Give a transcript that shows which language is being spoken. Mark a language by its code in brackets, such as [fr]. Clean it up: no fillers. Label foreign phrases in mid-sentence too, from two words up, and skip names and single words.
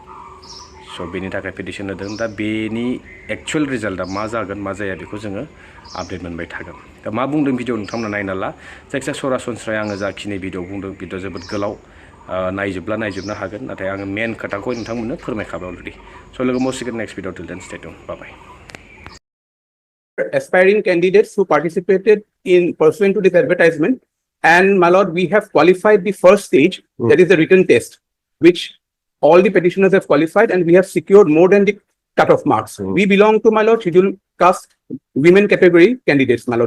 [brx] स' बेनि थाखाय पेटिशन होदों। दा बेनि [en] actual result [brx] मा जागोन मा जाया बेखौ जोङो आपडेट मोनबाय थागोन। दा मा बुंदों भिडिअ नोंथांमोना नायना ला। जायखिजाया सरासनस्रायै आङो जाखिनि भिडिअ बुंदों भिडिअ जोबोद गोलाव, नायजोबला नायजोबनो हागोन, नाथाय आङो मेन खोथाखौ नोंथांमोननो फोरमायखाबाय अलरेडि। [en] स' [brx] लोगो मोनसिगोन [en] next video till then stay tuned, bye bye. Aspiring candidates who participated in pursuant to this advertisement, and my lord, we have qualified the first stage, that is the written test, which all the petitioners have qualified, and we have secured more than the cut-off marks. We belong to, my lord, scheduled caste women category candidates, my lord.